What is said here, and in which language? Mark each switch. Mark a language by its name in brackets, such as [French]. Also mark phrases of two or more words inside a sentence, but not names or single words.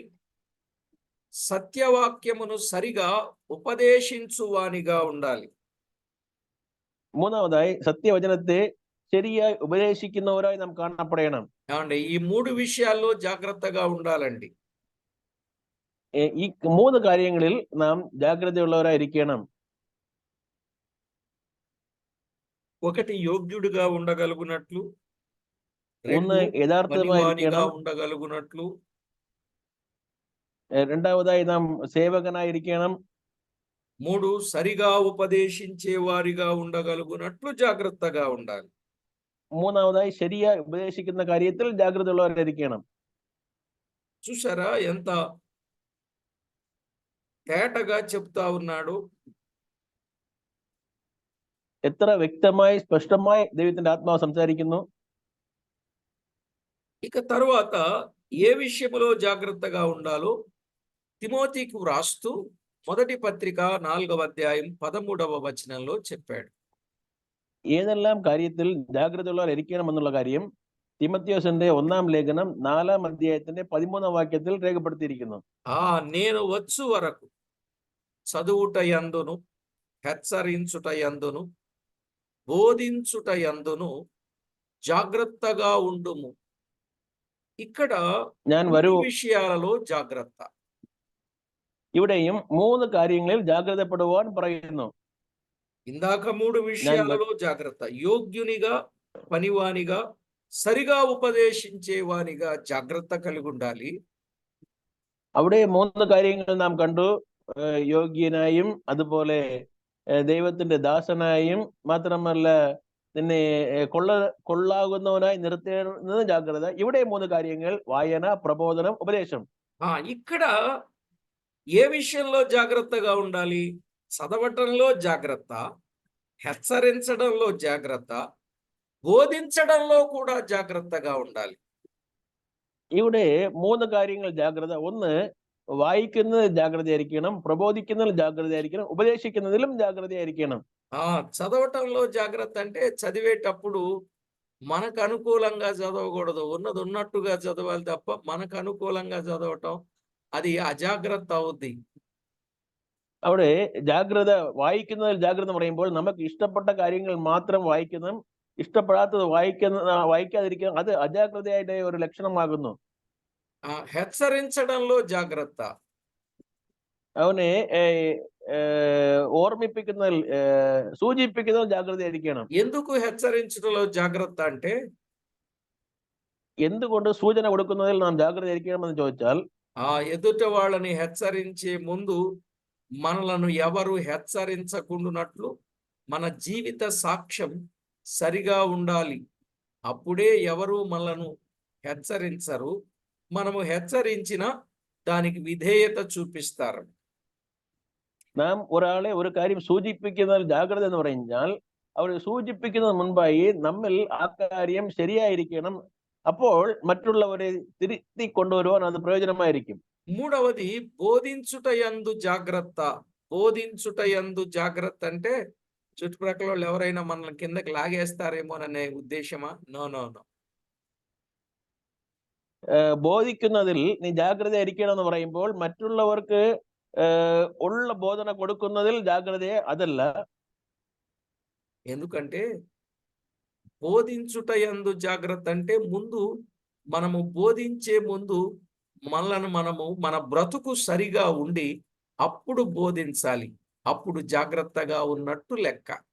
[Telugu] మూడవది సత్యవాక్యమును సరిగా ఉపదేశించువానిగా ఉండాలి. [Malayalam] മൂന്നാമതായി സത്യവചനത്തെ ശരിയായി ഉപദേശിക്കുന്നവരായി നാം കാണപ്പെടണം. [Telugu] ఏమండి ఈ 3 విషయాల్లో జాగ్రత్తగా ఉండాలండి. [Malayalam] ഈ 3 കാര്യങ്ങളിൽ നാം ജാഗ്രതയുള്ളവരായിരിക്കണം. [Telugu] ఒకటి యోగ్యుడిగా ఉండగలుగునట్లు, [Malayalam] ഒന്ന് [Telugu] 2 పనివానిగా [Malayalam] യഥാർത്ഥമായിരിക്കണം. [Telugu] ఉండగలుగునట్లు, [Malayalam] രണ്ടാമതായി നാം സേവകനായിരിക്കണം. [Telugu] 3 సరిగా ఉపదేశించే వారిగా ఉండగలుగునట్లు జాగ్రత్తగా ఉండాలి. [Malayalam] മൂന്നാമതായി ശരിയായി ഉപദേശിക്കുന്ന കാര്യത്തിൽ ജാഗ്രതയുള്ളവരായിരിക്കണം. [Telugu] చూసారా ఎంత తేటగా చెప్తా ఉన్నాడు. [Malayalam] എത്ര വ്യക്തമായി സ്പഷ്ടമായി ദൈവത്തിന്റെ ആത്മാവ് സംസാരിക്കുന്നു. [Telugu] ఇక తరువాత ఏ విషయములో జాగ్రత్తగా ఉండాలో తిమోతికి వ్రాస్తూ మొదటి పత్రిక 4వ అధ్యాయం 13వ వచనంలో చెప్పాడు. [Malayalam] ഏതെല്ലാം കാര്യത്തിൽ ജാഗ്രതയുള്ളവരായിരിക്കണം എന്നുള്ള കാര്യം തിമത്യോസിന്റെ 1ാം ലേഖനം 4ാം അധ്യായത്തിന്റെ 13ാം വാക്യത്തിൽ രേഖപ്പെടുത്തിയിരിക്കുന്നു. [Telugu] నేను వచ్చు వరకు చదువుట యందును, హెచ్చరించుట యందును, బోధించుట యందును జాగ్రత్తగా ఉండుము. ఇక్కడ [Malayalam] ഞാൻ 3 വരൂ [Telugu] విషయాలలో జాగ్రత్త. [Malayalam] ഇവിടെയും 3 കാര്യങ്ങളിൽ ജാഗ്രതപ്പെടുവാൻ പറയുന്നു. [Telugu] ఇందాక 3 విషయాలలో జాగ్రత్త. యోగ్యునిగా, పనివానిగా, సరిగా ఉపదేశించేవానిగా జాగ్రత్త కలిగి ఉండాలి. [Malayalam] അവിടെ 3 കാര്യങ്ങൾ നാം കണ്ടു. യോഗ്യനായും അതുപോലെ ദൈവത്തിന്റെ ദാസനായും മാത്രമല്ല നിന്നെ കൊള്ളാകുന്നവനായി നിർത്തേണ്ടത് ജാഗ്രത. ഇവിടെ 3 കാര്യങ്ങൾ വായന, പ്രബോധനം, ഉപദേശം. [Telugu] ఇక్కడ ఏ విషయంలో జాగ్రత్తగా ఉండాలి? చదవటంలో జాగ్రత్త, హెచ్చరించడంలో జాగ్రత్త, బోధించడంలో కూడా జాగ్రత్తగా ఉండాలి. ഇവിടെ 3 കാര്യങ്ങൾ ജാഗ്രത. ഒന്ന്, വായിക്കുന്നതിൽ ജാഗ്രതയായിരിക്കണം, പ്രബോധിക്കുന്നതിൽ ജാഗ്രതയായിരിക്കണം, ഉപദേശിക്കുന്നതിലും ജാഗ്രതയായിരിക്കണം. చదవటంలో జాగ్రత్త అంటే చదివేటప్పుడు మనకు అనుకూలంగా చదవకూడదు. ఉన్నది ఉన్నట్టుగా చదవాలి తప్ప మనకు అనుకూలంగా చదవటం అది అజాగ్రత్త అవుద్ది. [Malayalam] അവിടെ ജാഗ്രത, വായിക്കുന്നതിൽ ജാഗ്രത എന്ന് പറയുമ്പോൾ നമുക്ക് ഇഷ്ടപ്പെട്ട കാര്യങ്ങൾ മാത്രം വായിക്കുന്നതും ഇഷ്ടപ്പെടാത്തത് വായിക്കാതിരിക്കുക അത് അജാഗ്രതയുടെ ഒരു ലക്ഷണമാകുന്നു. [Telugu] హెచ్చరించడంలో జాగ్రత్త. [Malayalam] അവനെ ഓർമ്മിപ്പിക്കുന്നതിൽ സൂചിപ്പിക്കുന്നതിൽ ജാഗ്രതയായിരിക്കണം. [Telugu] ఎందుకు హెచ్చరించడంలో జాగ్రత్త అంటే [Malayalam] എന്തുകൊണ്ട് സൂചന കൊടുക്കുന്നതിൽ നാം ജാഗ്രതയായിരിക്കണമെന്ന് ചോദിച്ചാൽ [Telugu] ఎదుట వాళ్ళని హెచ్చరించే ముందు మనలను ఎవరు హెచ్చరించకుండునట్లు మన జీవిత సాక్ష్యం సరిగా ఉండాలి. అప్పుడే ఎవరు మనలను హెచ్చరించరు. మనము హెచ్చరించిన దానికి విధేయత చూపిస్తారు. [Malayalam] നാം ഒരാളെ ഒരു കാര്യം സൂചിപ്പിക്കുന്നതിൽ ജാഗ്രത എന്ന് പറഞ്ഞാൽ അവർ സൂചിപ്പിക്കുന്നതിന് മുൻപായി നമ്മിൽ ആ കാര്യം ശരിയായിരിക്കണം. അപ്പോൾ മറ്റുള്ളവരെ തിരുത്തി കൊണ്ടുവരുവാൻ അത് പ്രയോജനമായിരിക്കും. [Telugu] మూడవది బోధించుట యందు జాగ్రత్త. బోధించుట యందు జాగ్రత్త అంటే చుట్టుప్రక్కల వాళ్ళు ఎవరైనా మనల్ని కిందకి లాగేస్తారేమోననే ఉద్దేశమా? నో. [Malayalam] ബോധിക്കുന്നതിൽ നീ ജാഗ്രതയായിരിക്കണം എന്ന് പറയുമ്പോൾ മറ്റുള്ളവർക്ക് ഉള്ള ബോധന കൊടുക്കുന്നതിൽ ജാഗ്രതയെ അതല്ല. [Telugu] ఎందుకంటే బోధించుట యందు జాగ్రత్త అంటే ముందు మనము బోధించే ముందు మనము మన బ్రతుకు సరిగా ఉండి అప్పుడు బోధించాలి. అప్పుడు జాగ్రత్తగా ఉన్నట్టు లెక్క.